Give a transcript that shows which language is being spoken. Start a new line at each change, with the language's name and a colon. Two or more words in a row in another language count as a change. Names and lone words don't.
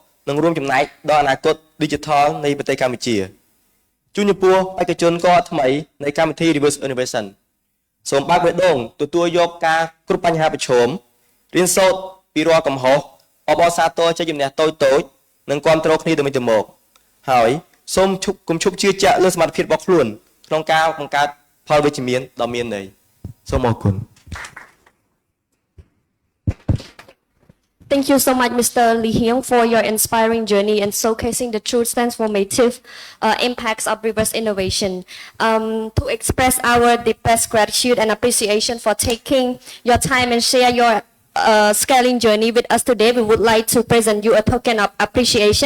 Khmer: នឹងរួមចំណែកដល់អនាគត Digital នៃប្រទេសកម្ពុជាជួយចំពោះបេក្ខជនក៏ថ្មីនៃកម្មវិធី Reverse Innovation សូមបើកបេះដូងទទួលយកការគ្រប់បញ្ហាប្រឈមរៀនសូត្រពីរាល់កំហុសអបអរសាទរចេញជំនះតូចៗនិងគ្រប់គ្រងគ្នាទៅវិញទៅមកហើយសូមគុំឈប់ជឿជាក់លើសមត្ថភាពរបស់ខ្លួនក្នុងការបង្កើតផលវិជ្ជមានដ៏មានន័យសូមអរគុណ
English: Thank you so much, Mr. Lee Hyung, for your inspiring journey and showcasing the true transformative impacts of reverse innovation. To express our deepest gratitude and appreciation for taking your time and share your scaling journey with us today, we would like to present you a token of appreciation.